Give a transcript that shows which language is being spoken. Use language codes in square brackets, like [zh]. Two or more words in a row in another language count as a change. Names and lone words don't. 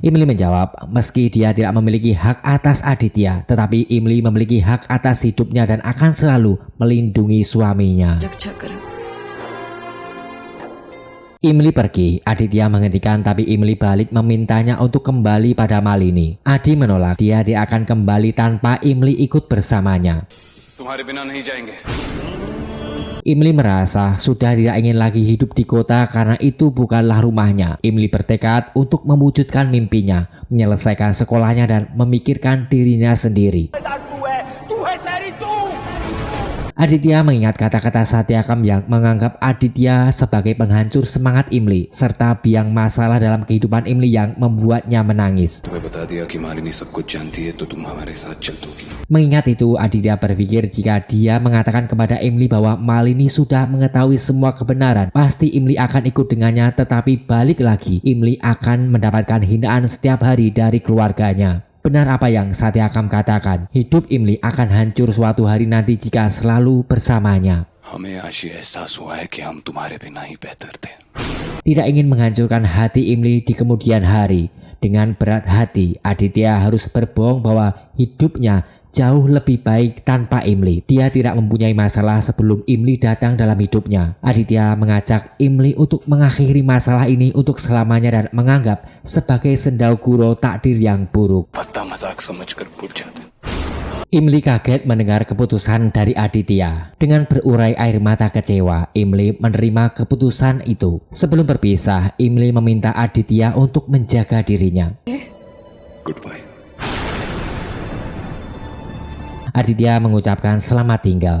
[id] Imli menjawab meski dia tidak memiliki hak atas Aditya, tetapi Imli memiliki hak atas hidupnya dan akan selalu melindungi suaminya. Imli pergi, Aditya menghentikan tapi Imli balik memintanya untuk kembali pada Malini. Adi menolak, dia tidak akan kembali tanpa Imli ikut bersamanya. [hi] तुम्हारे बिना नहीं जाएंगे. [id] Imli merasa sudah tidak ingin lagi hidup di kota karena itu bukanlah rumahnya. Imli bertekad untuk mewujudkan mimpinya, menyelesaikan sekolahnya dan memikirkan dirinya sendiri. Aditya mengingat kata-kata Satyakam yang menganggap Aditya sebagai penghancur semangat Imli serta biang masalah dalam kehidupan Imli yang membuatnya menangis. [hi] तुम्हें बता दिया कि मालिनी सब कुछ जानती है तो तुम हमारे साथ चल दोगी. [id] Mengingat itu, Aditya berpikir jika dia mengatakan kepada Imli bahwa Malini sudah mengetahui semua kebenaran, pasti Imli akan ikut dengannya, tetapi balik lagi, Imli akan mendapatkan hinaan setiap hari dari keluarganya. Benar apa yang Satyakam katakan, hidup Imli akan hancur suatu hari nanti jika selalu bersamanya. [hi] हमें आज ये एहसास हुआ है कि हम तुम्हारे बिना ही बेहतर थे. [id] Tidak ingin menghancurkan hati Imli di kemudian hari. Dengan berat hati, Aditya harus berbohong bahwa hidupnya jauh lebih baik tanpa Imli. Dia tidak mempunyai masalah sebelum Imli datang dalam hidupnya. Aditya mengajak Imli untuk mengakhiri masalah ini untuk selamanya dan menganggap sebagai sendaguro takdir yang buruk. [hi] पत्ता मजाक समझकर भूल जाते. [id] Imli kaget mendengar keputusan dari Aditya. Dengan berurai air mata kecewa, Imli menerima keputusan itu. Sebelum berpisah, Imli meminta Aditya untuk menjaga dirinya. Goodbye. Aditya mengucapkan selamat tinggal.